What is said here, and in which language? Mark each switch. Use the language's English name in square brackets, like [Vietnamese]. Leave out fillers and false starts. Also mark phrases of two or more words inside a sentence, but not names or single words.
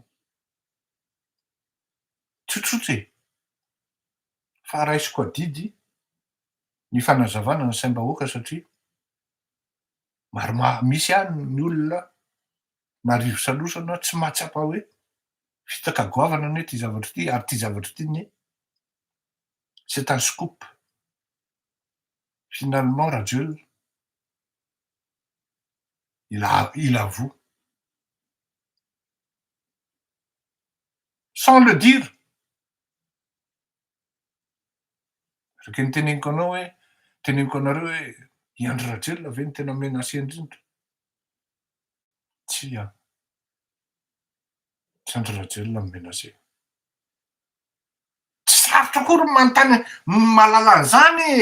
[Malagasy] tsotsotra e, fa raisiko adidy ny fanazavana ny saim-bahoaka satria misy any ny olona marivo salosana tsy mahatsapa hoe fitaka goavana anie ty zavatra ity ary ty zavatra ity nie [French] c'est un scoop. Finalement Rajoelina il avoue sans le dire. [Malagasy] Raky ny teneniko anareo hoe i Andry Rajoelina ve ny tena menacé indrindra? Tsy Andry Rajoelina ny menacé. Tsy sarotra akory ny manontany mahalala an'izany e.